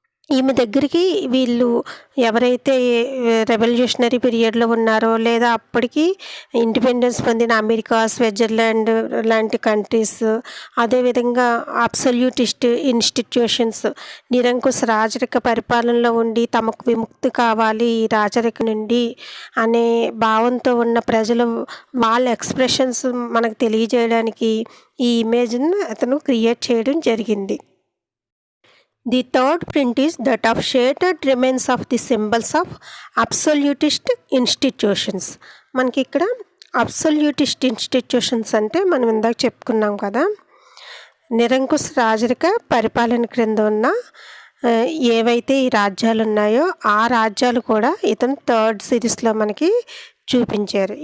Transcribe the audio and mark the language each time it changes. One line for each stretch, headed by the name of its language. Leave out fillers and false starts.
Telugu: ఈమె దగ్గరికి వీళ్ళు ఎవరైతే రెవల్యూషనరీ పీరియడ్లో ఉన్నారో, లేదా అప్పటికి ఇండిపెండెన్స్ పొందిన అమెరికా, స్విట్జర్లాండ్ లాంటి కంట్రీస్, అదేవిధంగా అబ్సల్యూటిస్ట్ ఇన్స్టిట్యూషన్స్, నిరంకుశ రాజరిక పరిపాలనలో ఉండి తమకు విముక్తి కావాలి ఈ రాజరిక నుండి అనే భావంతో ఉన్న ప్రజలు వాళ్ళ ఎక్స్ప్రెషన్స్ మనకు తెలియజేయడానికి ఈ ఇమేజ్ను అతను క్రియేట్ చేయడం జరిగింది.
English: The third print is that of shattered remains of the symbols of absolutist institutions.
Telugu: మనకి ఇక్కడ అబ్సల్యూటిస్ట్ ఇన్స్టిట్యూషన్స్ అంటే మనం ఇందాక చెప్పుకున్నాం కదా, నిరంకుశ రాజరిక పరిపాలన క్రింద ఉన్న ఏవైతే ఈ రాజ్యాలు ఉన్నాయో ఆ రాజ్యాలు కూడా ఇతను థర్డ్ సిరీస్లో మనకి చూపించారు.